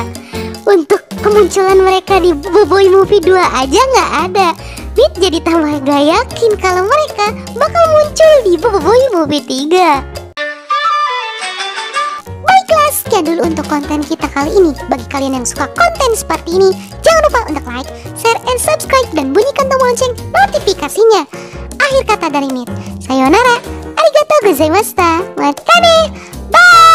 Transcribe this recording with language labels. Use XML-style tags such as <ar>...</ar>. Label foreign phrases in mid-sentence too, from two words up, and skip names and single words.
<id>Untuk kemunculan mereka di Boboiboy Movie 2 aja nggak ada. Nit jadi tambah gak yakin kalau mereka bakal muncul di Boboiboy Movie 3. Baiklah, sekian dulu untuk konten kita kali ini. Bagi kalian yang suka konten seperti ini, jangan lupa untuk</id> <en>like, share, and subscribe,</en> <id>dan bunyikan tombol lonceng notifikasinya. Akhir kata dari Nit,</id> <ja>さよなら、ありがとうございました、またね,</ja> <id>bye!</id>